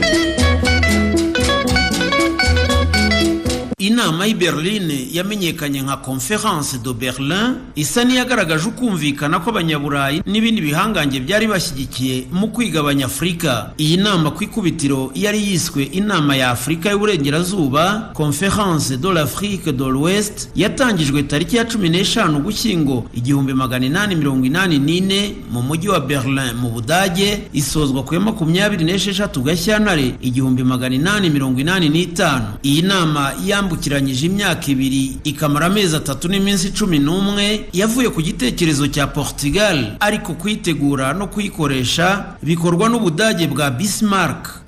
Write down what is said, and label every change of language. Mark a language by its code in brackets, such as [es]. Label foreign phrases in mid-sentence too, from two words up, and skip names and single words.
[rw] Inama i Berlin yamenyekanye nka Conference de Berlin, isa niyagaragaje ukumvikana ko abanyaburayi n'ibindi bihangange byari bashyigikiye mu kwigabanya Afrika. Iyi nama ku ikubitiro yari yiswe inama ya Afrika y'uburengerazuba, Conference de l'Afrique de l'Ouest, yatangijwe tariki ya 15 Ugushyingo 1884 mu mujyi wa Berlin mu Budage, isozwa ku 26 Gashyantare 1885. Iyi nama yambukije yambukiranyije imyaka 2 ikamara amezi 3 n'iminsi 11 yavuye ku gitekerezo cya Portugal, ariko kwitegura no kuyikoresha bikorwa n'Ubudage bwa Bismarck.